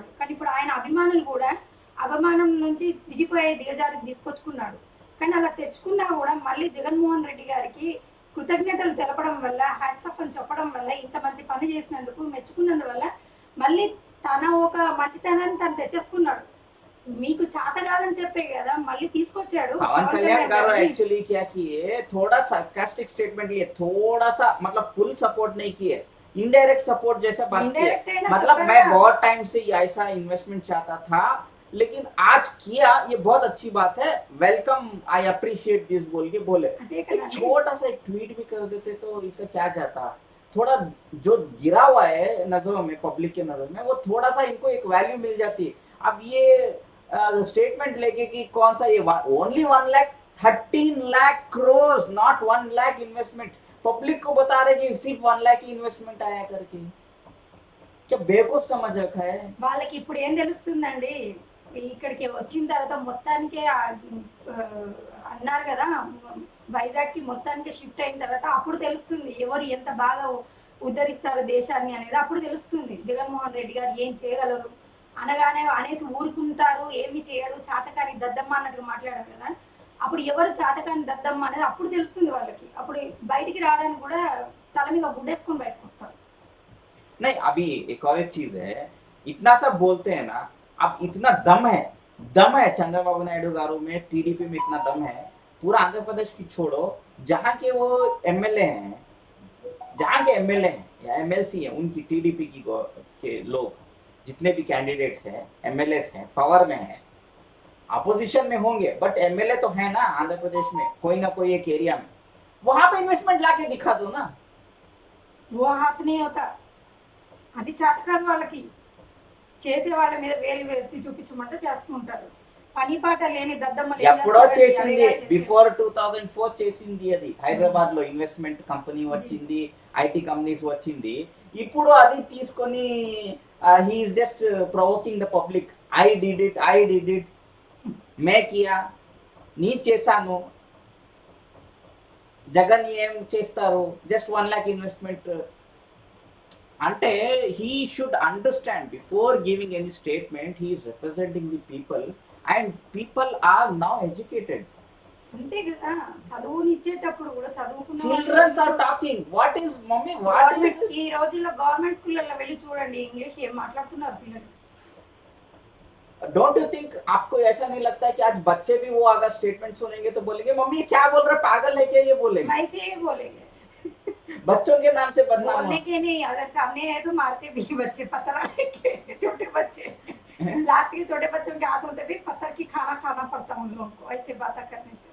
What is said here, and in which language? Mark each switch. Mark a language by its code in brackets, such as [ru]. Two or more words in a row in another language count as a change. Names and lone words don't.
[te] కానీ ఇప్పుడు ఆయన అభిమానులు కూడా అభిమానం నుంచి దిగజారికి తీసుకొచ్చుకున్నాడు. కానీ అలా తెచ్చుకున్నా కూడా మళ్ళీ జగన్మోహన్ రెడ్డి గారికి కృతజ్ఞతలు తెలపడం వల్ల, [en] hats off [te] అని చెప్పడం వల్ల, ఇంత మంచి పని చేసినందుకు మెచ్చుకున్నందువల్ల మళ్ళీ తన ఒక మంచితనాన్ని తను తెచ్చేసుకున్నాడు. మీకు చేత కాదని చెప్పే కదా మళ్ళీ తీసుకొచ్చాడు. [hi] पवन कल्याण गारो एक्चुअली क्या किए, थोड़ा sarcastic स्टेटमेंट लिए, थोड़ा सा मतलब [en] full support [hi] नहीं किए, [en] indirect support [hi] जैसा बात Indirect किए. है ना, मतलब सब मैं है। बहुत टाइम से ऐसा इन्वेस्टमेंट चाहता था, लेकिन आज किया, ये बहुत अच्छी बात है, [en] welcome, I appreciate this [hi] बोल के बोले. అదే एक కదా छोटा सा एक ट्वीट भी कर देते तो इसका क्या जाता. थोड़ा जो गिरा हुआ है नजरों में, पब्लिक के नजर में, वो थोड़ा सा इनको एक वैल्यू मिल जाती. अब ये स्टेटमेंट लेके कि कौन सा ये ओनली 1 लाख 13 लाख crores, नॉट 1 लाख इन्वेस्टमेंट. पब्लिक को बता रहे कि सिर्फ 1 लाख की इन्वेस्टमेंट आया करके. क्या बेवकूफ समझ रखा है. [te] వాళ్ళకి ఇప్పుడు ఏం తెలుస్తుందండి? ఇక్కడికి వచ్చిన తర్వాత మొత్తానికే అన్నారు కదా, వైజాగ్కి మొత్తానికి షిఫ్ట్ అయిన తర్వాత అప్పుడు తెలుస్తుంది ఎవరు ఎంత బాగా ఉద్ధరిస్తారు దేశాన్ని అనేది. అప్పుడు తెలుస్తుంది జగన్మోహన్ రెడ్డి గారు ఏం చేయగలరు. అనేసి ఊరుకుంటారు, ఏమి చేయడు, చాతకాని దద్దమ్మ అన్నట్టు మాట్లాడారు కదా. అప్పుడు ఎవరు చాతకాని దద్దమ్మ అనేది అప్పుడు తెలుస్తుంది వాళ్ళకి. అప్పుడు బయటికి రావడానికి కూడా తల మీద గుడ్డేసుకొని బయటకు వస్తారు. [hi] नहीं, अभी एक और एक चीज है, इतना सब बोलते हैं ना, अब इतना दम है चंद्रबाबू नायडू गारू में, टीडीपी में इतना दम है. पूरा आंध्र प्रदेश की छोड़ो, जहाँ के वो एमएलए हैं, जहाँ के एमएलए हैं या एमएलसी हैं, उनकी टीडीपी के लोग जितने भी कैंडिडेट्स हैं, एमएलए हैं, पावर में हैं, अपोजिशन में होंगे, बट एमएलए तो है ना आंध्र प्रदेश में, कोई ना कोई एक एरिया में, वहां पे इन्वेस्टमेंट लाके दिखा दो ना. वो हाथ नहीं होता. [te] అది చేత కాదు వాళ్ళకి. చేసే వాళ్ళ మీద వేలు ఎత్తి చూపించమంటే చేస్తూ ఉంటారు. పని పాట లేని దద్దమ్మలు ఏం ఎప్పుడో చేస్తారండి? చేసింది, అదేగా చేసేది. బిఫోర్ 2004 చేసింది. అది హైదరాబాద్ లో [en] investment company [te] వచ్చింది, [en] IT companies [te] వచ్చింది. ఇప్పుడు అది తీసుకొని [en] he is just provoking the public. I did it, [hi] मैं किया, [te] నీ చేశాను, జగన్ ఏం చేస్తారు, జస్ట్ 1 लाख ఇన్వెస్ట్మెంట్ అంటే. [en] he should understand before giving any statement, he is representing the people and people are now educated. [te] అంతే కదా, చదువునిచ్చేటప్పుడు కూడా చదువుకున్న [en] childrens are talking, what is mummy, what is [te] ఈ రోజుల్లో గవర్నమెంట్ స్కూళ్ళల్లో వెళ్ళి చూడండి ఇంగ్లీష్ ఏం మాట్లాడుతున్నారు పిల్లలు. [en] don't you think, [hi] आपको ऐसा नहीं लगता है कि आज बच्चे भी वो अगर स्टेटमेंट सुनेंगे तो बोलेंगे मम्मी क्या बोल रहे, पागल है क्या ये बोलेंगे. మైసే बोलेंगे. बच्चों के नाम से बदनाम बोलने हुआ के नहीं, अगर सामने है तो मारते भी बच्चे, पत्थर लेके छोटे बच्चे, है। लास्ट के छोटे बच्चों के हाथों से भी पत्थर की खाना खाना पड़ता उन लोगों को ऐसे बातें करने से।